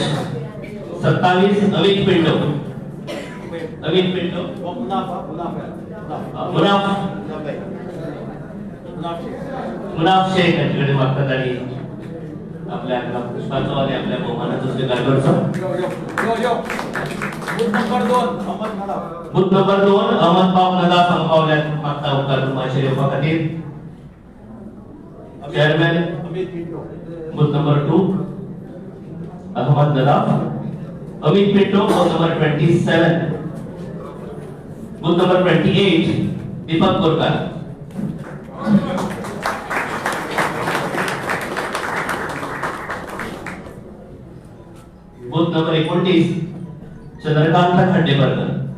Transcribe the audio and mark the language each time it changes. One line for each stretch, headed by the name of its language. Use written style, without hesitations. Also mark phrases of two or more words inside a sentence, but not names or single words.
Marathi: 27 अमित पिंटो, अमित पिंटो मुनाफ शेख यांच्याकडे मागतात आणि आपल्या पुष्पाचा आणि आपल्या बहुमानाचा स्वीकार करतो।
Konkani: बूथ नंबर 2 अहमद बाब नदाफ अंकावल्यात मागता उपकार करून माचयेर येवपा खातीर। चेयरमैन बूथ नंबर 2 अहमद नदाफ, अमित पिंटो बूथ नंबर 27, बूथ नंबर 28 दीपक कोरकर, बूथ नंबर 29 चंद्रकांत खंडेबरकर,